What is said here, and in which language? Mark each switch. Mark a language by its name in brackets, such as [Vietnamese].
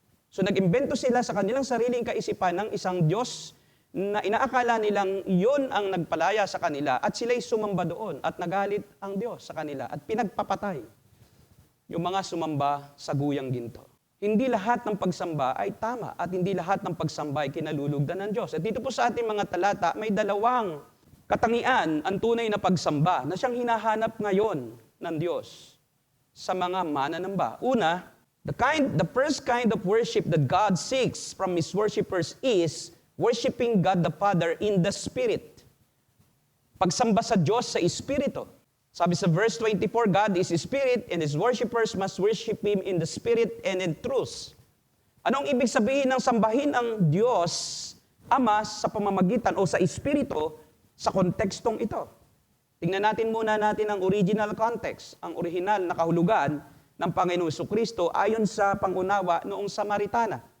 [Filipino] So nag-imbento sila sa kanilang sariling kaisipan ng isang Diyos na inaakala nilang iyon ang nagpalaya sa kanila at sila'y sumamba doon at nagalit ang Diyos sa kanila at pinagpapatay yung mga sumamba sa guyang ginto. Hindi lahat ng pagsamba ay tama at hindi lahat ng pagsamba ay kinalulugdan ng Diyos. At dito po sa ating mga talata, may dalawang katangian ang tunay na pagsamba na siyang hinahanap ngayon ng Diyos sa mga mananamba. [English] Una, the first kind of worship that God seeks from His worshipers is worshiping God the Father in the Spirit. [Filipino] Pagsamba sa Diyos sa Espiritu. Sabi sa verse 24, [English] God is Spirit and His worshipers must worship Him in the Spirit and in truth. [Filipino] Anong ibig sabihin ng sambahin ang Diyos, Ama, sa pamamagitan o sa Espiritu sa kontekstong ito? Tingnan muna natin ang original context, ang original na kahulugan ng Panginoong Jesucristo ayon sa pangunawa noong Samaritana.